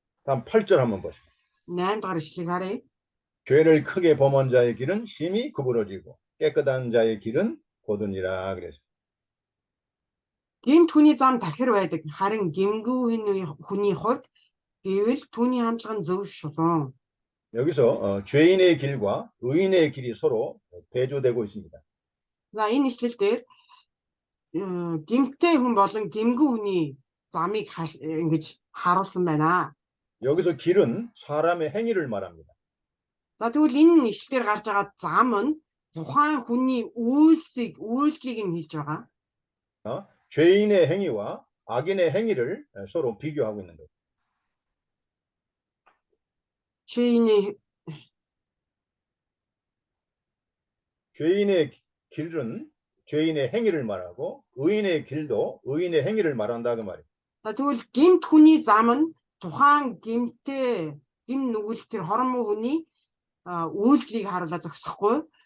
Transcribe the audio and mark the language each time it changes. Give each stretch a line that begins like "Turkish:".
Korean: 다음 8절 한번 보시죠.
Mongolian: 8 дугаар ишлэгийг харъя.
Korean: 죄를 크게 범한 자의 길은 심히 구부러지고 깨끗한 자의 길은 곧으니라 그랬어요.
Mongolian: Гэмт хүний зам тахир байдаг. Харин гэмгүй хүний хувьд гэвэл түүний хандлага нь зөв шулуун.
Korean: 여기서 죄인의 길과 의인의 길이 서로 대조되고 있습니다.
Mongolian: За энэ ишлэл дээр гэмттэй хүн болон гэмгүй хүний замыг ингэж харуулсан байна.
Korean: 여기서 길은 사람의 행위를 말합니다.
Mongolian: За тэгвэл энэ ишлэлээр гарч байгаа зам нь тухайн хүний үйлдэлийг нь хэлж байгаа.
Korean: 죄인의 행위와 악인의 행위를 서로 비교하고 있는 거예요. 죄인의 길은 죄인의 행위를 말하고 의인의 길도 의인의 행위를 말한다 그 말이에요.
Mongolian: За тэгвэл гэмт хүний зам нь тухайн гим нүгэл тэр хорон муу хүний үйлдэлийг харуулж зогсохгүй.